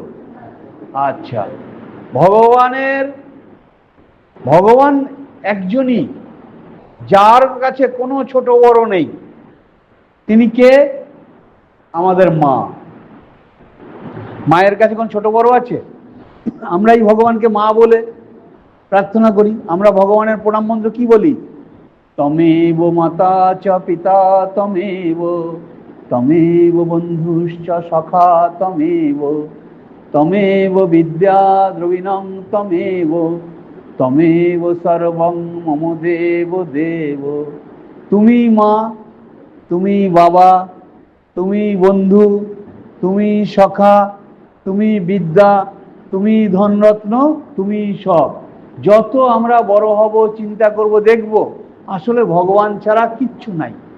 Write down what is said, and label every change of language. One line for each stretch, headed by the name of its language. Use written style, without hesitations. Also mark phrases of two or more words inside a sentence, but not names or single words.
Bangla: আচ্ছা, ভগবান একজনই, যার কাছে কোনো ছোট বড় নেই। তিনি কে? আমাদের মা। মায়ের কাছে কোন ছোট বড় আছে? আমরা এই ভগবানকে মা বলে প্রার্থনা করি। আমরা ভগবানের প্রণাম মন্ত্র কি বলি?
Sanskrit: তমেব মাতা চ পিতা তমেব, তমেব বন্ধুশ্চ সখা তমেব, তমেব বিদ্যা দ্রবিণং তমেব, তমেব সর্বং মম দেব দেব।
Bangla: তুমি মা, তুমি বাবা, তুমি বন্ধু, তুমি সখা, তুমি বিদ্যা, তুমি ধনরত্ন, তুমি সব। যত আমরা বড় হব, চিন্তা করব, দেখব আসলে ভগবান ছাড়া কিচ্ছু নাই।